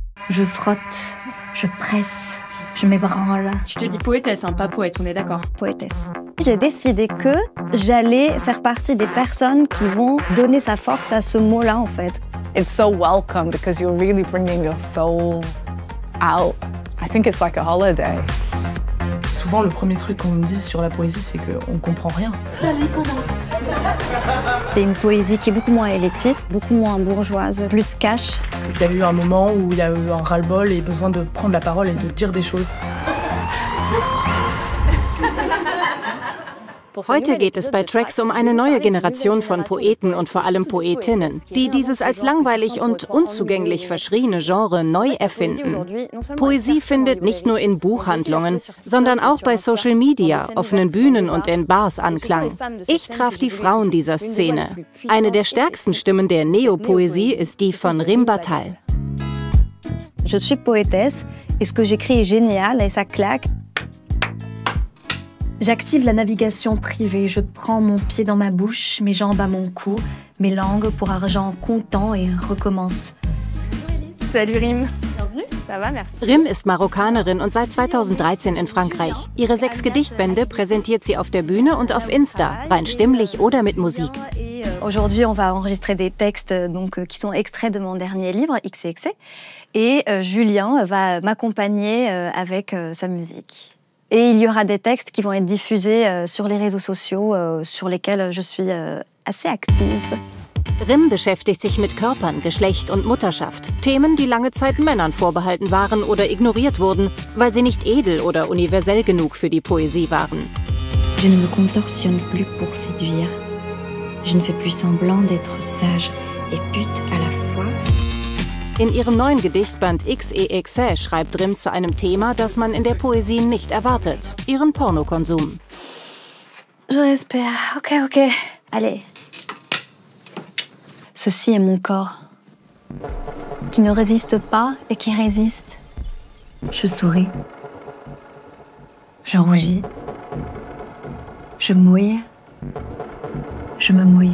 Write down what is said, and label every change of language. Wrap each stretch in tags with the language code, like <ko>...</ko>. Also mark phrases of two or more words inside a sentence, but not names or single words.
<fr>Je frotte, je presse, je m'ébranle. Je te dis poétesse, hein, pas poète, on est d'accord. Poétesse. J'ai décidé que j'allais faire partie des personnes qui vont donner sa force à ce mot-là, en fait.</fr> <en>It's so welcome because you're really bringing your soul out. I think it's like a holiday.</en> <fr>Souvent, le premier truc qu'on me dit sur la poésie, c'est qu'on comprend rien. C'est une poésie qui est beaucoup moins élitiste, beaucoup moins bourgeoise, plus cash. Il y a eu un moment où il y a eu un ras-le-bol et besoin de prendre la parole et de dire des choses.</fr> <de>Heute geht es bei Tracks um eine neue Generation von Poeten und vor allem Poetinnen, die dieses als langweilig und unzugänglich verschriene Genre neu erfinden. Poesie findet nicht nur in Buchhandlungen, sondern auch bei</de> <en>Social Media,</en> <de>offenen Bühnen und in Bars Anklang. Ich traf die Frauen dieser Szene. Eine der stärksten Stimmen der Neopoesie ist die von Rim Batal.</de> <fr>Je suis poétesse et ce que j'écris est génial et ça claque. J'active la navigation privée, je prends mon pied dans ma bouche, mes jambes à mon cou, mes langues pour argent comptant et recommence. Salut Rim. Bienvenue. Ça va, merci.</fr> <de>Rim ist Marokkanerin und seit 2013 in Frankreich. Ihre 6 Gedichtbände präsentiert sie auf der Bühne und auf Insta, rein stimmlich oder mit Musik.</de> <fr>Aujourd'hui, on va enregistrer des textes qui sont extraits de mon dernier livre, XXC, et Julien va m'accompagner avec sa musique. Et il y aura des textes qui vont être diffusés sur les réseaux sociaux, sur lesquels je suis assez active.</fr> <de>Rim beschäftigt sich mit Körpern, Geschlecht und Mutterschaft. Themen, die lange Zeit Männern vorbehalten waren oder ignoriert wurden, weil sie nicht edel oder universell genug für die Poesie waren.</de> <fr>Je ne me contorsionne plus pour séduire. Je ne fais plus semblant d'être sage et pute à la fois.</fr> <de>In ihrem neuen Gedichtband XXC schreibt Rim zu einem Thema, das man in der Poesie nicht erwartet: ihren Pornokonsum.</de> <fr>Je respire. Ok. Allez. Ceci est mon corps, qui ne résiste pas et qui résiste. Je souris. Je rougis. Je mouille. Je me mouille.</fr>